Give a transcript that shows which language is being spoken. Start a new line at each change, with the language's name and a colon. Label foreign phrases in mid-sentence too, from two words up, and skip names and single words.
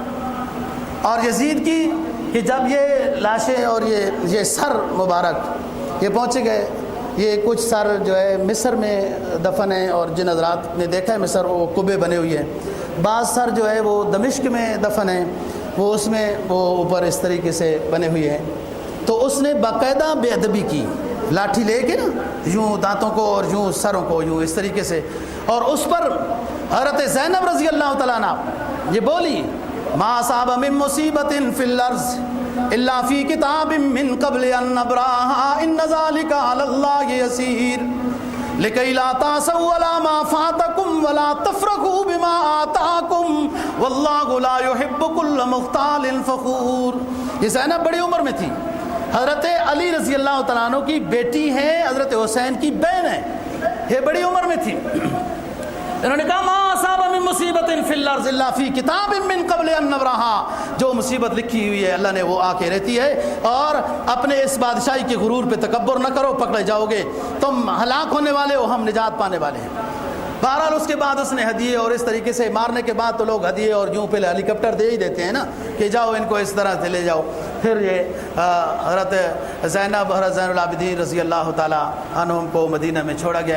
Urdu: اور یزید کی کہ جب یہ لاشیں اور یہ سر مبارک یہ پہنچ گئے، یہ کچھ سر جو ہے مصر میں دفن ہیں، اور جن حضرات نے دیکھا ہے مصر وہ قبے بنے ہوئے ہیں، بعض سر جو ہے وہ دمشق میں دفن ہیں، وہ اس میں وہ اوپر اس طریقے سے بنے ہوئے ہیں۔ تو اس نے باقاعدہ بے ادبی کی، لاٹھی لے کے نا یوں دانتوں کو اور یوں سروں کو یوں اس طریقے سے، اور اس پر حضرت زینب رضی اللہ تعالیٰ عنہ یہ بولی
Arabic: ما اصاب من مصیبت فی الارض الا فی کتاب من قبل ان نبراها ان ذلك علی اللہ یسیر لکی لا تاسوا ولا ما فاتکم ولا تفرحوا بما آتاکم واللہ لا يحب كل مختال فخور۔
Urdu: یہ زینب بڑی عمر میں تھی، حضرت علی رضی اللہ تعالیٰ عنہ کی بیٹی ہے، حضرت حسین کی بہن ہے، یہ بڑی عمر میں تھی۔ انہوں نے کہا
Arabic: ما اصاب من مصیبت فی الارض الا فی کتاب من قبل ان نبراها،
Urdu: جو مصیبت لکھی ہوئی ہے اللہ نے وہ آ کے رہتی ہے، اور اپنے اس بادشاہی کے غرور پہ تکبر نہ کرو، پکڑے جاؤ گے، تم ہلاک ہونے والے ہو، ہم نجات پانے والے ہیں۔ بہرحال اس کے بعد اس نے ہدیے اور اس طریقے سے مارنے کے بعد تو لوگ ہدیے اور یوں پہ ہیلی کاپٹر دے ہی دیتے ہیں نا کہ جاؤ ان کو اس طرح سے لے جاؤ، پھر یہ حضرت زینب حضرت زین العابدین رضی اللہ تعالیٰ عنہم کو مدینہ میں چھوڑا گیا ہے۔